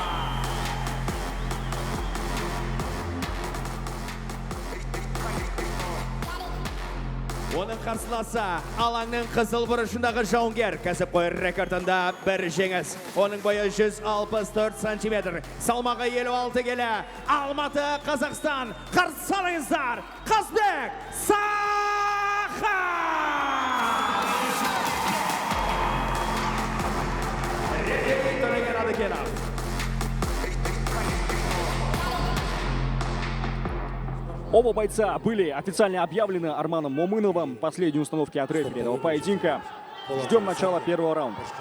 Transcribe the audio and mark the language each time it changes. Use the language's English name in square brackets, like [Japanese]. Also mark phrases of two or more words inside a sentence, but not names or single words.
[Kazakh] Оның қарсыласы алаңның қызыл бұрышындағы жауынгер кәсіпқой рекордында бір жеңіс. Оның бойы 164 сантиметр. Салмағы 56 келі. Алматы, Қазақстан. Қарсы алыңыздар. Қазбек Саха! [Russian] Оба бойца были официально объявлены Арманом Момыновым. Последние установки от рефери этого поединка. Ждем начала первого раунда.